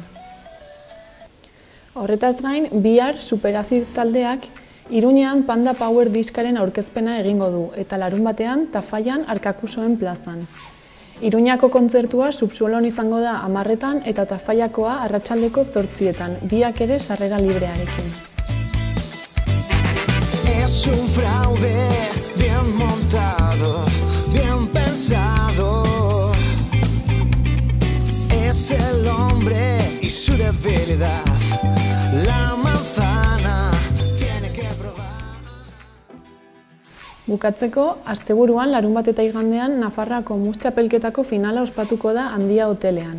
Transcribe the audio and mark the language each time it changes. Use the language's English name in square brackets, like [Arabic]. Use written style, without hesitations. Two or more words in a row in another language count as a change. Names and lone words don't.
[Basque] Horretaz gain, bihar Superazik taldeak Iruñean Panda Power diskaren aurkezpena egingo du eta larunbatean Tafallan Arkakusoen plazan. Iruñako kontzertua subsuelon izango da 10:00 eta Tafallakoa arratsaldeko 8:00, biak ere sarrera librearekin. [Spanish] Es un fraude bien montado, bien pensado. Es el hombre y su debilidad. La manzana tiene que probar. [Basque] Bukatzeko, asteburuan larunbat eta igandean Nafarroako mus txapelketako finala ospatuko da Handia hotelean.